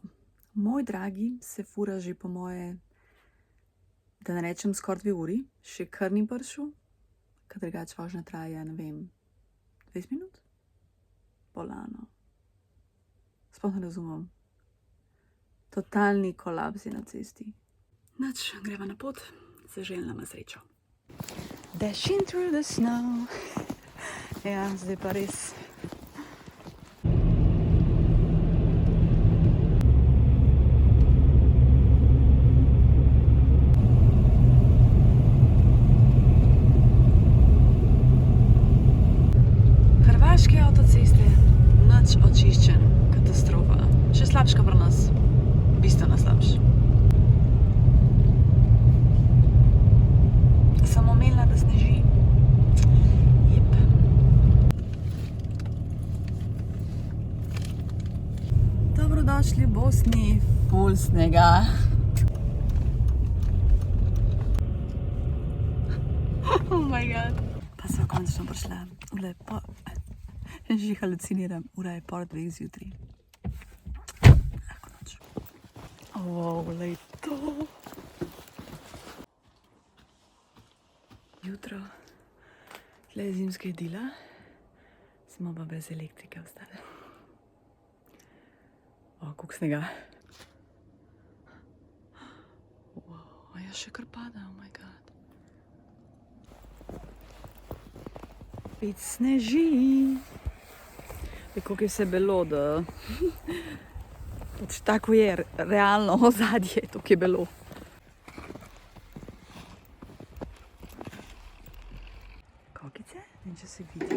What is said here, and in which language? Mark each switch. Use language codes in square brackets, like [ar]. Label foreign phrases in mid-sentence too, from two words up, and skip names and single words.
[sl] Moj dragi se fura že po moje, da ne rečem skoraj 2 uri, še kar ni prišel, ker drugače vožnja traja, ne vem, 20 minut? Bolano. Sploh ne razumem. Totalni kolaps je na cesti. Nič, greva na pot, zaželim nama srečo. [en] Dashing through the snow. [sl] Ja, zdaj pa res. Hrvaške avtoceste, nič očiščen, katastrofa. Še slabška pri nas, bistveno slabš. Sem omenila, da sneži. Jep. Dobrodošli v Bosni, ful snega. [en] Oh my god. [sl] Pa sva končno prišla v lepo. Že haluciniram, ura je 1:30 zjutraj. Lahko noč. Wow, lej to. Jutro, tle je zimska idila, smo pa brez elektrike ostali. O, koliko snega. Wow, a ja še kar pada, [en] oh my god. [sl] Spet sneži. Koliko je vse belo, da pač tako je realno ozadje, toliko je belo. Kokice, ne če se vidijo.